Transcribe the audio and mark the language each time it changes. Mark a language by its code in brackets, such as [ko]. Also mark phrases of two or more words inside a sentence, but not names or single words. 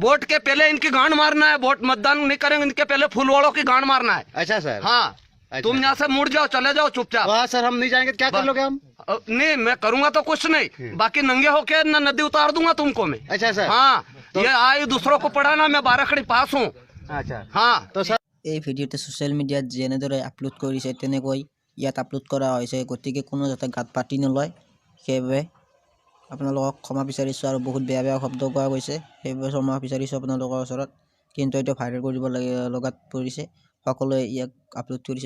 [hi] वोट के पहले इनकी गांड मारना है। वोट मतदान नहीं करेंगे, इनके पहले फूलवाड़ों की गांड मारना है। अच्छा सर। हाँ तुम यहाँ से मुड़ जाओ, चले जाओ चुपचाप। वहाँ सर हम नहीं जाएंगे, क्या कर लोगे हम? नहीं मैं करूंगा तो कुछ नहीं, बाकी नंगे होके न नदी उतार दूंगा तुमको मैं। अच्छा सर। हाँ तो ये आयु दूसरों को पढ़ाना, मैं 12 खड़ी पास हूँ। अच्छा हाँ तो सर [as] এই ভিডিঅ'টো ছ'চিয়েল মিডিয়াত যেনেদৰে আপলোড কৰিছে তেনেকৈ ইয়াত আপলোড কৰা হৈছে। গতিকে কোনো যাতে গাত পাতি নলয়, সেইবাবে আপোনালোকক ক্ষমা বিচাৰিছোঁ। আৰু বহুত বেয়া বেয়া শব্দ কোৱা গৈছে, সেইবাবে ক্ষমা বিচাৰিছোঁ আপোনালোকৰ ওচৰত। কিন্তু এইটো ভাইৰেল কৰিব লগাত পৰিছে, সকলোৱে ইয়াক আপলোড কৰিছে।